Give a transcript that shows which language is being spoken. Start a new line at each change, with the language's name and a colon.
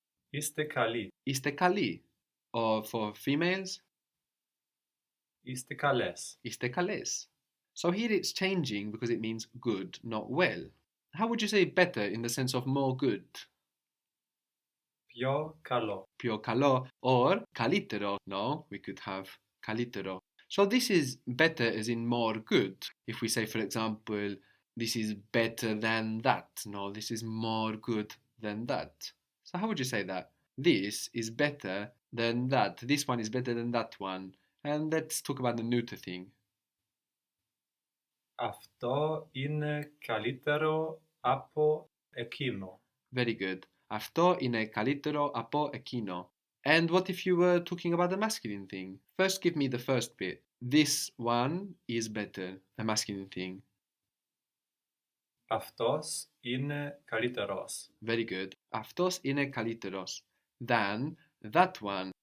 Greek: Είστε καλοί. είστε καλοί. Or for females, Είστε καλές. είστε καλές.
English: So here it's changing because it means good, not well. How would you say better in the sense of more good?
Greek: Πιο καλό. Πιο καλό or καλύτερο.
English: No, we could have καλύτερο. So this is better as in more good. If we say, for example, this is better than that. No, this is more good than that. So how would you say that? This is better than that. This one is better than that one. And let's talk about the neuter thing.
Greek: Αυτό είναι καλύτερο από εκείνο.
English: Very good.
Greek: Αυτό είναι καλύτερο από εκείνο.
English: And what if you were talking about the masculine thing? First give me the first bit. This one is better, the masculine thing.
Greek: Αυτός είναι καλύτερος.
English: Very good.
Greek: Αυτός είναι καλύτερος than that one.